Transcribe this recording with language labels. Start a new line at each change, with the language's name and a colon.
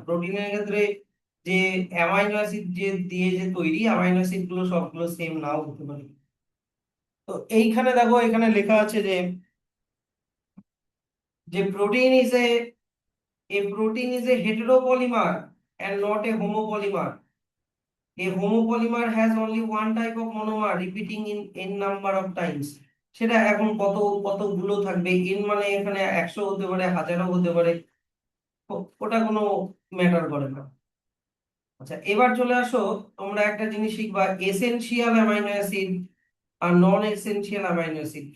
Bangla: প্রোটিনের ক্ষেত্রে যে অ্যামাইনো অ্যাসিড যে দিয়ে যে তৈরি, অ্যামাইনো অ্যাসিড গুলো সবগুলো সেম নাও হতে পারে। তো এইখানে দেখো, এখানে লেখা আছে যে যে protein is
English: a protein is a heteropolymer and not a homopolymer. A homopolymer has only one type of monomer repeating in n number of times.
Bangla: সেটা এখন কতগুলো থাকবে, n মানে এখানে 100 হতে পারে, 1000ও হতে পারে, ওটা কোনো ম্যাটার করে না। আচ্ছা, এবার চলে আসো, তোমরা একটা জিনিস শিখবা, এসেনশিয়াল অ্যামাইনো অ্যাসিড আর নন এসেনশিয়াল অ্যামাইনো অ্যাসিড।